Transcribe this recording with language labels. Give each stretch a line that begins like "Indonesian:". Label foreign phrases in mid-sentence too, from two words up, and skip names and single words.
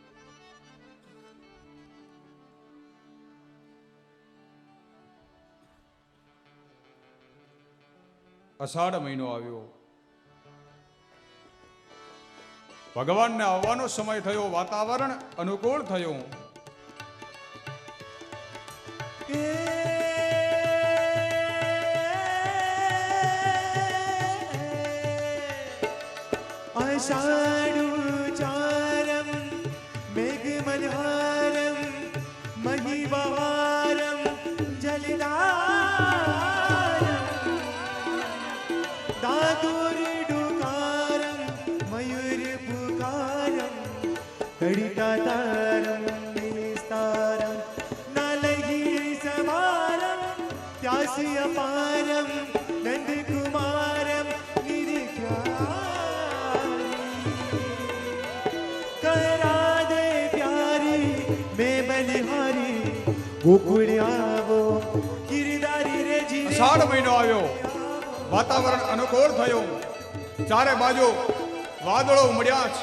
Gujarati: અષાઢ મહિનો આવ્યો. ભગવાનને આવવાનો સમય થયો, વાતાવરણ અનુકૂળ થયું.
Sanskrit: अषाढुचारं मेघमल्हारं महिवारं जलधारं दादुर्डुकारं मयूरपुकारं कडितातारं निस्तारं नलगिरिसमारं त्यास्यपारं नन्दकुमारं निरीक्षा
Gujarati: અષાઢ મહિનો આવ્યો, વાતાવરણ અનુકૂળ થયું. ચારે બાજુ વાદળો ઉમડ્યા છે.